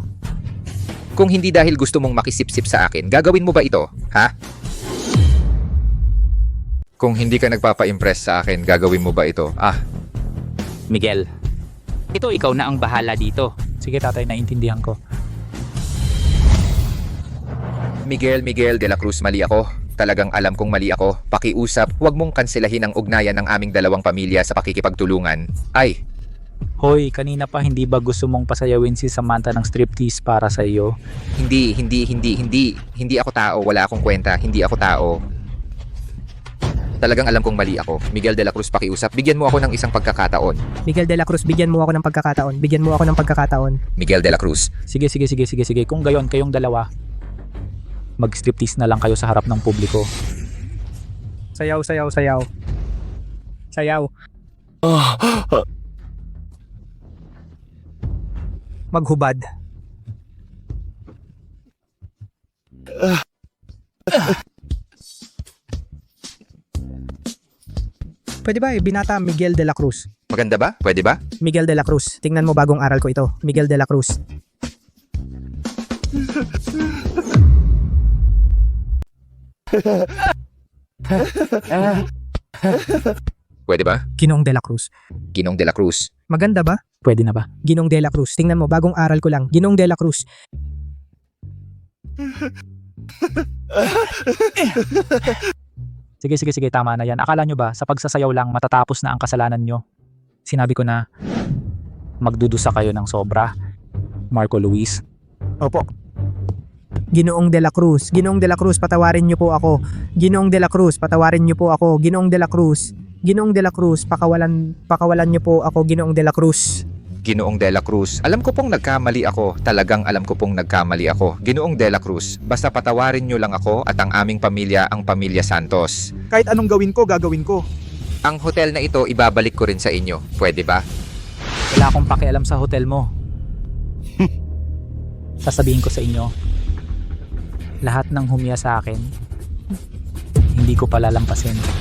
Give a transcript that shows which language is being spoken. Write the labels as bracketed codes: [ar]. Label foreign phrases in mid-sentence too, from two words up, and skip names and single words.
[tl] Kung hindi dahil gusto mong makisipsip sa akin, gagawin mo ba ito? Ha? Kung hindi ka nagpapa-impress sa akin, gagawin mo ba ito? Miguel, ito ikaw na ang bahala dito. Sige tatay, naintindihan ko. Miguel de la Cruz, mali ako. Talagang alam kong mali ako. Pakiusap, huwag mong kanselahin ang ugnayan ng aming 2 pamilya sa pakikipagtulungan. Hoy, kanina pa hindi ba gusto mong pasayawin si Samantha ng striptease para sa iyo? Hindi ako tao, wala akong kwenta, hindi ako tao. Talagang alam kong mali ako. Miguel de la Cruz, pakiusap, bigyan mo ako ng isang pagkakataon. Miguel de la Cruz, bigyan mo ako ng pagkakataon. Miguel de la Cruz. Sige. Kung gayon kayong dalawa, mag-striptease na lang kayo sa harap ng publiko. Sayaw. Maghubad. Pwede ba binata Miguel de la Cruz? Maganda ba? Pwede ba? Miguel de la Cruz. Tingnan mo, bagong aral ko ito. Miguel de la Cruz. Pwede ba? Ginong de la Cruz. Ginong de la Cruz. Maganda ba? Pwede na ba? Ginong de la Cruz. Tingnan mo, bagong aral ko lang. Ginong de la Cruz. Sige, tama na yan. Akala nyo ba, sa pagsasayaw lang matatapos na ang kasalanan nyo? Sinabi ko na, magdudusa kayo ng sobra. Marco Luis. Opo. Ginoong de la Cruz. Ginoong de la Cruz, patawarin niyo po ako. Ginoong de la Cruz, patawarin niyo po ako. Ginoong de la Cruz. Ginoong de la Cruz, pakawalan niyo po ako. Ginoong de la Cruz. Ginoong de la Cruz, alam ko pong nagkamali ako. Talagang alam ko pong nagkamali ako. Ginoong de la Cruz, basta patawarin niyo lang ako at ang aming pamilya, ang pamilya Santos. Kahit anong gawin ko, gagawin ko. Ang hotel na ito, ibabalik ko rin sa inyo. Pwede ba? Wala akong pakialam sa hotel mo. Sasabihin ko sa inyo, lahat ng humiya sa akin, hindi ko palalampasin.